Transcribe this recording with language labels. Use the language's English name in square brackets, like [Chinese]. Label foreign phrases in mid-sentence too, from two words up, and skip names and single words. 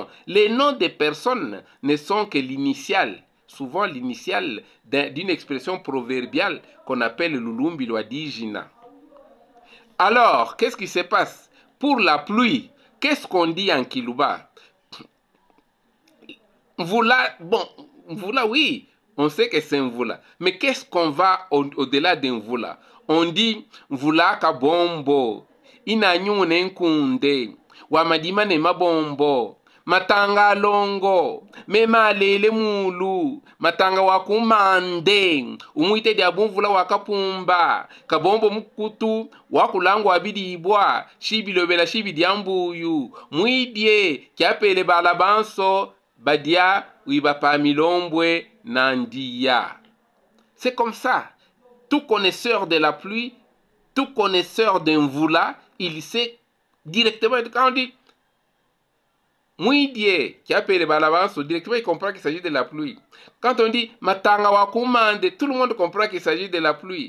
[French] Les noms des personnes ne sont que l'initiale, souvent l'initiale d'une expression proverbiale qu'on appelle [Luba-Katanga] Lulumbi Lwadijina. [French] Alors, qu'est-ce qui se passe? Pour la pluie, qu'est-ce qu'on dit en Kiluba? Mvula, bon, Mvula, oui, on sait que c'est Mvula. Mais qu'est-ce qu'on va au-delà de Mvula? On dit [Luba-Katanga] Mvula kabombo, inanyune nkunde, wamadima ne mabombo, matanga longo, mema lele mulu, matanga wakumande, umwite dia bumvula wakapumba, kabombo mukutu, wakulango abidibwa, shibilobela shibidiambuyu, mwidie, kiapele balabanso, badia, wibapa milombwe, nandia. [French] C'est comme ça. Tout connaisseur de la pluie, tout connaisseur d'un Mvula, il sait directement, quand on dit Mouidie, qui appelle Balabanso, directement il comprend qu'il s'agit de la pluie. Quand on dit [Luba-Katanga] Matanga Wakumande, [French] tout le monde comprend qu'il s'agit de la pluie.